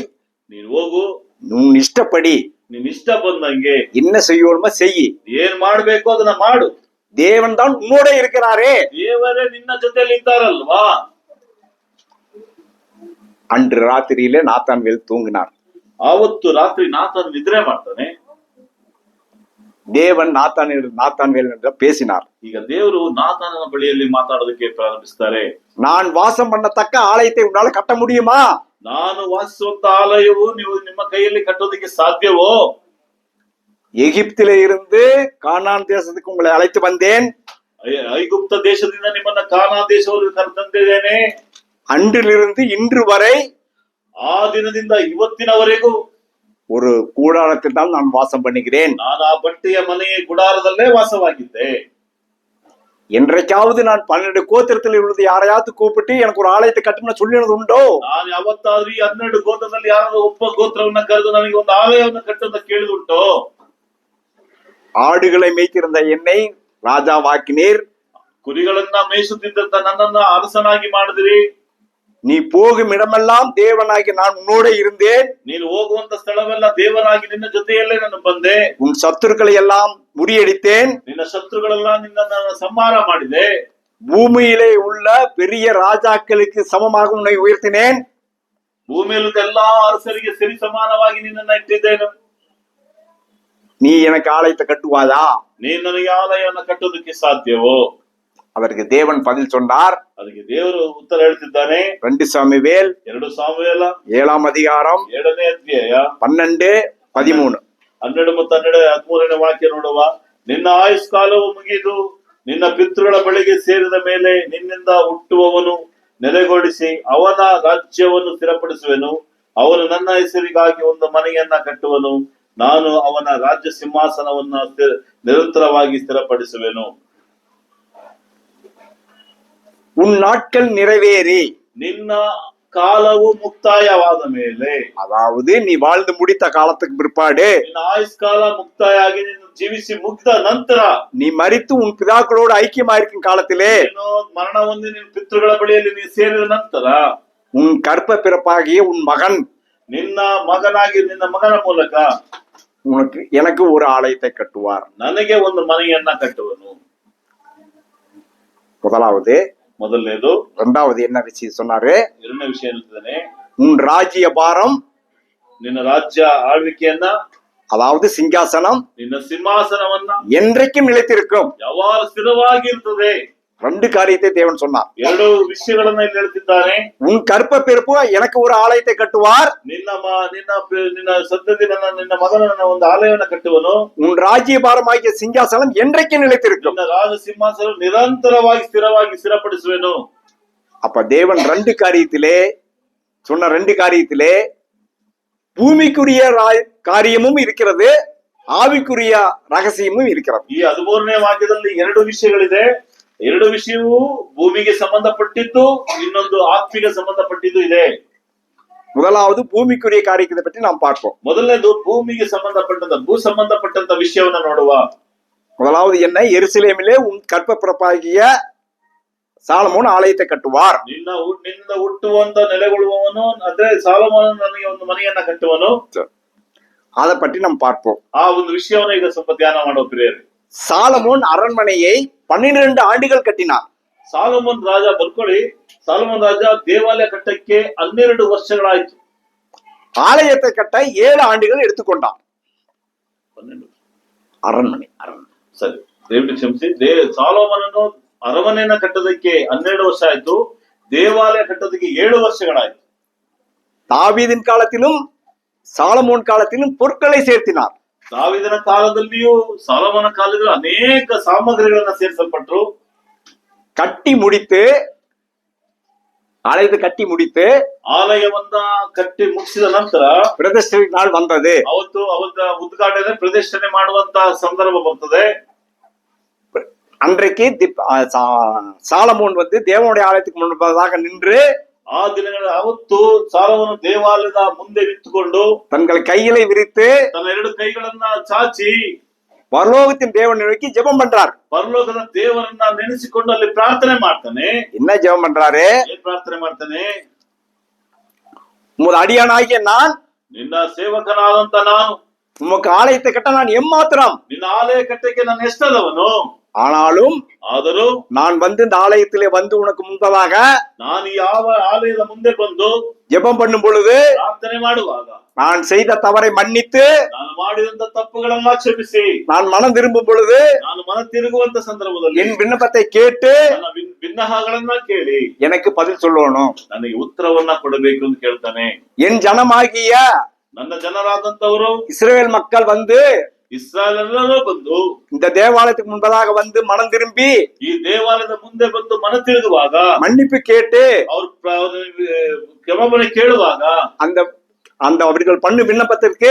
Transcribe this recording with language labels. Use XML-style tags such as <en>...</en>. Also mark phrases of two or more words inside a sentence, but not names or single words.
<kn>ನೀನ್ ಹೋಗು,</kn> <ta>உன் இஷ்டப்படி</ta> <kn>ನೀನ್ ಇಷ್ಟ ಬಂದಂಗೆ</kn> <ta>என்ன செய்யணுமோ செய்,</ta> <kn>ಏನ್ ಮಾಡ್ಬೇಕು ಅದನ್ನ ಮಾಡು,</kn> <ta>தேவன் தான் உன்னோட இருக்கிறாரே.</ta> <kn>ದೇವರೇ ನಿನ್ನ ಜೊತೆಯಲ್ಲಿ ಇದ್ದಾರಲ್ವಾ.</kn> <ta>அன்று ராத்திரியிலே நாத்தான்வேல் தூங்கினார்.</ta> <kn>ಆವತ್ತು ರಾತ್ರಿ ನಾಥನ್ ನಿದ್ರೆ ಮಾಡ್ತಾನೆ.</kn> <ta>தேவன் நாத்தான்வேல் பேசினார்.</ta> <kn>ಈಗ ದೇವರು ನಾಥನ ಬಳಿಯಲ್ಲಿ ಮಾತಾಡೋದಕ್ಕೆ ಪ್ರಾರಂಭಿಸ್ತಾರೆ.</kn> <ta>நான் வாசம் பண்ணத்தக்க ஆலயத்தை உன்னால கட்ட முடியுமா?</ta> <kn>ನಾನು ವಾಸಿಸುವಂತ ಆಲಯವು ನೀವು ನಿಮ್ಮ ಕೈಯಲ್ಲಿ ಕಟ್ಟೋದಕ್ಕೆ ಸಾಧ್ಯವೋ?</kn> <ta>எகிப்திலே இருந்து கானான் தேசத்துக்கு உங்களை அழைத்து வந்தேன்,</ta> <kn>ಐಗುಪ್ತ ದೇಶದಿಂದ ನಿಮ್ಮನ್ನ ಕಾನಾ ದೇಶವನ್ನು ಕರೆತಂದಿದ್ದೇನೆ.</kn> <ta>அன்றிலிருந்து இன்று வரை</ta> <kn>ಆ ದಿನದಿಂದ ಇವತ್ತಿನವರೆಗೂ</kn> <ta>ஒரு கூடாரத்தில் தான் நான் வாசம் பண்ணுகிறேன்.</ta> <kn>ನಾನು ಆ ಬಟ್ಟೆಯ ಮನೆಯ ಗುಡಾರದಲ್ಲೇ ವಾಸವಾಗಿದ್ದೆ.</kn> <ta>என்றைக்காவது நான் 12 கோத்திரத்தில் உள்ளது யாரையாவது கூப்பிட்டு எனக்கு ஒரு ஆலயத்தை கட்டணும்னு சொல்லினது உண்டோ?</ta> <kn>ನಾನು ಯಾವತ್ತಾದ್ರೂ 12 ಗೋತ್ರದಲ್ಲಿ ಯಾರಾದ್ರೂ ಒಬ್ಬ ಗೋತ್ರವನ್ನ ಕರೆದು ನನಗೆ ಒಂದು ಆಲಯವನ್ನು ಕಟ್ಟುವಂತ ಕೇಳಿದುಂಟೋ?</kn> <ta>ஆடுகளை மேய்த்திருந்த என்னை ராஜாவாக்கினீர்,</ta> <kn>ಕುರಿಗಳನ್ನ ಮೇಯಿಸುತ್ತಿದ್ದಂತ ನನ್ನನ್ನ ಅರಸನಾಗಿ ಮಾಡಿದ್ರಿ.</kn> <ta>நீ போகும் இடமெல்லாம் தேவனாகி நான் உன்னோட இருந்தேன்,</ta> <kn>ನೀನು ಹೋಗುವಂತ ಸ್ಥಳವೆಲ್ಲ ದೇವರಾಗಿ ನಿನ್ನ ಜೊತೆಯಲ್ಲೇ ನಾನು ಬಂದೆ.</kn> <ta>உன் சத்துருக்களை எல்லாம் முறியடித்தேன்,</ta> <kn>ನಿನ್ನ ಶತ್ರುಗಳೆಲ್ಲ ನಿನ್ನ ಸಂಹಾರ ಮಾಡಿದೆ.</kn> <ta>பூமியிலே உள்ள பெரிய ராஜாக்களுக்கு சமமாக உன்னை உயர்த்தினேன்,</ta> <kn>ಭೂಮಿಯಲ್ಲಿ ಎಲ್ಲಾ ಅರಸರಿಗೆ ಸರಿ ಸಮಾನವಾಗಿ ನಿನ್ನನ್ನ ಇಟ್ಟಿದ್ದೇನೆ.</kn> <ta>நீ எனக்கு ஆலயத்தை கட்டுவாயா?</ta> <kn>ನೀನ್ ನನಗೆ ಆಲಯವನ್ನು ಕಟ್ಟೋದಕ್ಕೆ ಸಾಧ್ಯವೋ?</kn> <ta>அதற்கு தேவன் பதில் சொன்னார்.</ta> <kn>ಅದಕ್ಕೆ ದೇವರು ಉತ್ತರ ಹೇಳ್ತಿದ್ದಾನೆ.</kn> <ta>2 சாமுவேல்</ta> <kn>2 ಸಾಮುವೇಲ</kn> <ta>7ஆம் அதிகாரம்</ta> <kn>7ನೇ ಅಧ್ಯಾಯ 12, 13. 12 ಮತ್ತು 13ನೇ ವಾಕ್ಯ ನೋಡುವ. ನಿನ್ನ ಆಯುಷ್ಕಾಲವು ಮುಗಿದು ನಿನ್ನ ಪಿತೃಗಳ ಬಳಿಗೆ ಸೇರಿದ ಮೇಲೆ ನಿನ್ನಿಂದ ಹುಟ್ಟುವವನು ನೆಲೆಗೊಳಿಸಿ ಅವನ ರಾಜ್ಯವನ್ನು ಸ್ಥಿರಪಡಿಸುವೆನು. ಅವನು ನನ್ನ ಹೆಸರಿಗಾಗಿ ಒಂದು ಮನೆಯನ್ನ ಕಟ್ಟುವನು. ನಾನು ಅವನ ರಾಜ್ಯ ಸಿಂಹಾಸನವನ್ನ ನಿರಂತರವಾಗಿ ಸ್ಥಿರಪಡಿಸುವೆನು.</kn> <ta>உன் நாட்கள் நிறைவேறி,</ta> <kn>ನಿನ್ನ ಕಾಲವು ಮುಕ್ತಾಯವಾದ ಮೇಲೆ,</kn> <ta>அதாவது நீ வாழ்ந்து முடித்த காலத்துக்கு பிற்பாடு,</ta> <kn>ನಿನ್ನ ಆಯುಷ್ಕಾಲ ಮುಕ್ತಾಯ ಆಗಿ ನೀನು ಜೀವಿಸಿ ಮುಗ್ದ ನಂತರ,</kn> <ta>நீ மரித்து உன் பிதாக்களோடு ஐக்கியமாயிருக்கும் காலத்திலே,</ta> <kn>ನೀನು ಮರಣ ಹೊಂದಿ ನಿನ್ನ ಪಿತೃಗಳ ಬಳಿಯಲ್ಲಿ ನೀನು ಸೇರಿದ ನಂತರ,</kn> <ta>உன் கற்ப பிறப்பாகிய உன் மகன்</ta> <kn>ನಿನ್ನ ಮಗನಾಗಿ ನಿನ್ನ ಮಗನ ಮೂಲಕ</kn> <ta>எனக்கு ஒரு ஆலயத்தை கட்டுவார்.</ta> <kn>ನನಗೆ ಒಂದು ಮನೆಯನ್ನ ಕಟ್ಟುವನು.</kn> <ta>முதலாவது.</ta> <kn>ಮೊದಲನೇದು.</kn> <ta>இரண்டாவது என்ன விஷயம் சொன்னாரு?</ta> <kn>ಎರಡನೇ ವಿಷಯ ಹೇಳ್ತಿದ್ದಾನೆ,</kn> <ta>உன் ராஜ்ய பாரம்,</ta> <kn>ನಿನ್ನ ರಾಜ್ಯ ಆಳ್ವಿಕೆಯನ್ನ,</kn> <ta>அதாவது சிங்காசனம்,</ta> <kn>ನಿನ್ನ ಸಿಂಹಾಸನವನ್ನ</kn> <ta>என்றைக்கும் நிலைத்திருக்கும்.</ta> <kn>ಯಾವಾಗ ಸ್ಥಿರವಾಗಿರ್ತದೆ.</kn> <ta>2 காரியத்தை தேவன் சொன்னார்.</ta> <kn>2 ವಿಷಯಗಳನ್ನ ಇಲ್ಲಿ ಹೇಳ್ತಿದ್ದಾನೆ.</kn> <ta>உன் கற்ப பிறப்பு எனக்கு ஒரு ஆலயத்தை கட்டுவார்.</ta> <kn>ನಿನ್ನ ಸದ್ಯದಿ ನಿನ್ನ ಮಗನ ಒಂದು ಆಲಯವನ್ನ ಕಟ್ಟುವನು.</kn> <ta>உன் ராஜ்ய பாரமாகிய சிங்காசனம் என்றைக்கும் நிலைத்திருக்கும்.</ta> <kn>ನಿನ್ನ ರಾಜ ಸಿಂಹಾಸನ ನಿರಂತರವಾಗಿ ಸ್ಥಿರವಾಗಿ ಸ್ಥಿರಪಡಿಸುವೆನು.</kn> <ta>அப்ப தேவன் 2 காரியத்திலே சொன்ன 2 காரியத்திலே பூமிக்குரிய காரியமும் இருக்கிறது, ஆவிக்குரிய ரகசியமும் இருக்கிறது.</ta> <kn>ಈ 13ನೇ ವಾಕ್ಯದಲ್ಲಿ 2 ವಿಷಯಗಳಿದೆ. 2 ವಿಷಯವೂ ಭೂಮಿಗೆ ಸಂಬಂಧಪಟ್ಟಿದ್ದು, ಇನ್ನೊಂದು ಆತ್ಮಿಗೆ ಸಂಬಂಧಪಟ್ಟಿದ್ದು ಇದೆ.</kn> <ta>முதலாவது பூமிக்குரிய காரியத்தை பற்றி நாம் பார்ப்போம்.</ta> <kn>ಮೊದಲನೇದು ಭೂಮಿಗೆ ಸಂಬಂಧಪಟ್ಟಂತ ಭೂ ಸಂಬಂಧಪಟ್ಟಂತ ವಿಷಯವನ್ನ ನೋಡುವ.</kn> <ta>முதலாவது என்ன? எருசலேமிலே உன் கற்ப பிறப்பாகிய சாலமோன் ஆலயத்தை கட்டுவார்.</ta> <kn>ನಿನ್ನಿಂದ ಹುಟ್ಟುವಂತ ನೆಲೆಗೊಳ್ಳುವವನು, ಅಂದ್ರೆ ಸಾಲಮೋನ ನನಗೆ ಒಂದು ಮನೆಯನ್ನ ಕಟ್ಟುವನು.</kn> <ta>அதை பற்றி நாம் பார்ப்போம்.</ta> <kn>ಆ ಒಂದು ವಿಷಯವನ್ನ ಈಗ ಸ್ವಲ್ಪ ಧ್ಯಾನ ಮಾಡೋ ಪ್ರಿಯರೇ.</kn> <ta>சாலமோன் அரண்மனையை 12 ஆண்டுகள் கட்டினார்.</ta> <kn>ಸಾಲಮೋನ್ ರಾಜ ಬರ್ಕೊಳ್ಳಿ, ಸಾಲಮೋನ್ ರಾಜ ದೇವಾಲಯ ಕಟ್ಟಕ್ಕೆ 12 ವರ್ಷಗಳಾಯ್ತು.</kn> <ta>ஆலயத்தை கட்ட 7 ஆண்டுகள் எடுத்துக்கொண்டான். 12 அரண்மனை</ta> <kn>ಸರಿ, ದೇವರಿಗೆ ಕ್ಷಮಿಸಿ. ಸಾಲಮೋನನು ಅರಮನೆಯನ್ನ ಕಟ್ಟೋದಕ್ಕೆ 12 ವರ್ಷ ಆಯ್ತು. ದೇವಾಲಯ ಕಟ್ಟೋದಕ್ಕೆ 7 ವರ್ಷಗಳಾಯ್ತು.</kn> <ta>தாவீதின் காலத்திலும் சாலமோன் காலத்திலும் பொருட்களை சேர்த்தினார்.</ta> <kn>ದಾವೀದನ ಕಾಲದಲ್ಲಿಯೂ ಸಾಲಮೋನ ಕಾಲದಲ್ಲೂ ಅನೇಕ ಸಾಮಗ್ರಿಗಳನ್ನ ಸೇರಿಸಲ್ಪಟ್ರು.</kn> <ta>கட்டி முடித்து, ஆலயத்தை கட்டி முடித்து</ta> <kn>ಆಲಯವನ್ನ ಕಟ್ಟಿ ಮುಗಿಸಿದ ನಂತರ</kn> <ta>பிரதிஷ்டை நாள் வந்தது.</ta> <kn>ಅವತ್ತು ಉದ್ಘಾಟನೆ ಪ್ರತಿಷ್ಠಾಪನೆ ಮಾಡುವಂತ ಸಂದರ್ಭ ಬರ್ತದೆ.</kn> <ta>அன்றைக்கு சாலமோன் தேவனுடைய ஆலயத்துக்கு முன்பதாக நின்று,</ta> <kn>ಆ ದಿನಗಳ ಅವತ್ತು ಸಾಲವನ್ನು ದೇವಾಲಯದ ಮುಂದೆ ನಿಂತುಕೊಂಡು</kn> <ta>தங்கள் கைகளை விரித்து</ta> <kn>ತನ್ನ 2 ಕೈಗಳನ್ನ ಚಾಚಿ</kn> <ta>பரலோகத்தின் தேவனை நோக்கி ஜெபம் பண்றார்.</ta> <kn>ಪರಲೋಕದ ದೇವರನ್ನ ನೆನೆಸಿಕೊಂಡು ಅಲ್ಲಿ ಪ್ರಾರ್ಥನೆ ಮಾಡ್ತಾನೆ.</kn> <ta>என்ன ஜெபம் பண்றாரு?</ta> <kn>ಏನ್ ಪ್ರಾರ್ಥನೆ ಮಾಡ್ತಾನೆ?</kn> <ta>உமது அடியானாகிய நான்,</ta> <kn>ನಿನ್ನ ಸೇವಕನಾದಂತ ನಾನು,</kn> <ta>உமக்கு ஆலயத்தை கட்ட நான் எம்மாத்திரம்,</ta> <kn>ನಿನ್ನ ಆಲಯ ಕಟ್ಟಕ್ಕೆ ನಾನು ಎಷ್ಟದವನು,</kn> <ta>ஆனாலும் நான் இந்த ஆலயத்திலே உனக்கு முன்பதாக</ta> <kn>ನಾನು ಯಾವ ಆಲಯದ ಮುಂದೆ ಬಂದು</kn> <ta>ஜெபம் பண்ணும் பொழுது</ta> <kn>ಪ್ರಾರ್ಥನೆ ಮಾಡುವಾಗ</kn> <ta>நான் செய்த தவறை மன்னித்து,</ta> <kn>ನಾನು ಮಾಡಿದಂತ ತಪ್ಪುಗಳನ್ನ ಕ್ಷಮಿಸಿ,</kn> <ta>நான் மனம் திரும்பும் பொழுது</ta> <kn>ನಾನು ಮನ ತಿರುಗುವಂತ ಸಂದರ್ಭದಲ್ಲಿ</kn> <ta>என் விண்ணப்பத்தை கேட்டு</ta> <kn>ನನ್ನ ಬಿನ್ನಹಗಳನ್ನ ಕೇಳಿ</kn> <ta>எனக்கு பதில் சொல்லணும்,</ta> <kn>ನನಗೆ ಉತ್ತರವನ್ನ ಕೊಡಬೇಕು ಅಂತ ಕೇಳ್ತಾನೆ.</kn> <ta>என் ஜனமாகிய</ta> <kn>ನನ್ನ ಜನರಾದಂತವರು</kn> <ta>இஸ்ரவேல் மக்கள்</ta> <kn>ಇಸ್ರಾಯೇಲರು ಬಂದು</kn> <ta>இந்த தேவாலயத்துக்கு முன்பதாக மனம் திரும்பி</ta> <kn>ಈ ದೇವಾಲಯದ ಮುಂದೆ ಬಂದು ಮನ ತಿರುಗುವಾಗ,</kn> <ta>மன்னிப்பு கேட்டு</ta> <kn>ಅವರು ಕ್ಷಮಾಪಣೆ ಕೇಳುವಾಗ,</kn> <ta>அந்த அவர்கள் பண்ணு விண்ணப்பத்திற்கு</ta>